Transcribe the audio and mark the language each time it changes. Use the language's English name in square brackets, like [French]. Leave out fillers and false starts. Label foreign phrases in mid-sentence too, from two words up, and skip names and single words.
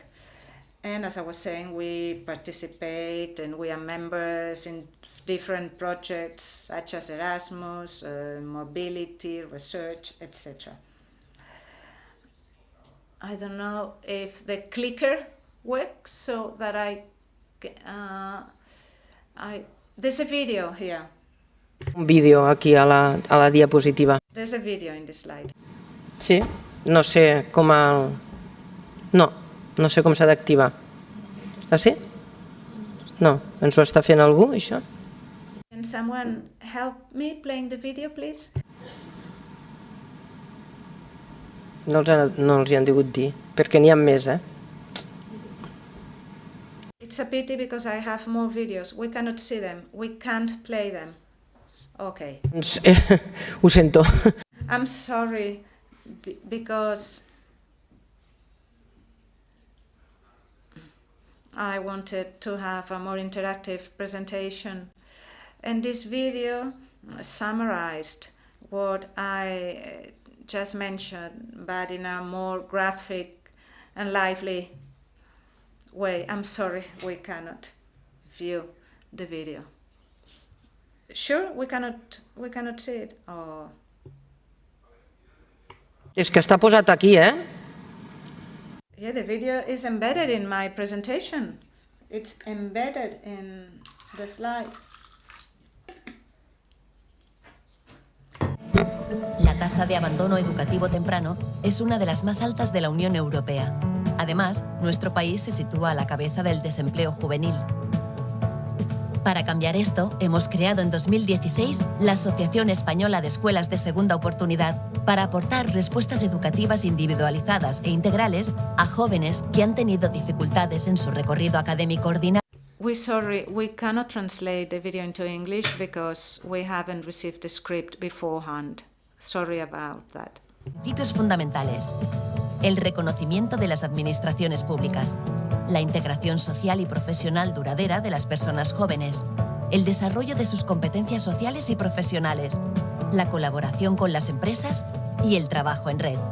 [English] And as I was saying, we participate and we are members in different projects such as Erasmus, mobility, research, etc. I don't know if the clicker works so that there's a video here. [Catalan] Un vídeo aquí a la diapositiva. [English] There's a video in this slide. [Catalan] Sí? No sé com el... No sé com s'ha d'activar. Ah, sí? No. Ens ho està fent algú, això? [English] Can someone help me playing the video, please? [Catalan] No els hi han digut dir, perquè n'hi ha més, [English] It's a pity because I have more videos. We cannot see them. We can't play them. Okay. [Catalan] Ho sento. [English] I'm sorry because I wanted to have a more interactive presentation. And this video summarized what I just mentioned, but in a more graphic and lively way. I'm sorry, we cannot view the video. Sure, we cannot see it. Oh. [Catalan] És que està posat aquí, [English] Yeah, the video is embedded in my presentation. It's embedded in the slide. [Spanish] La tasa de abandono educativo temprano es una de las más altas de la Unión Europea. Además, nuestro país se sitúa a la cabeza del desempleo juvenil. Para cambiar esto, hemos creado en 2016 la Asociación Española de Escuelas de Segunda Oportunidad para aportar respuestas educativas individualizadas e integrales a jóvenes que han tenido dificultades en su recorrido académico ordinario. [English] We're sorry, we cannot translate the video into English because we haven't received the script beforehand. Sorry about that. [Spanish] Principios fundamentales. El reconocimiento de las administraciones públicas. La integración social y profesional duradera de las personas jóvenes. El desarrollo de sus competencias sociales y profesionales. La colaboración con las empresas y el trabajo en red.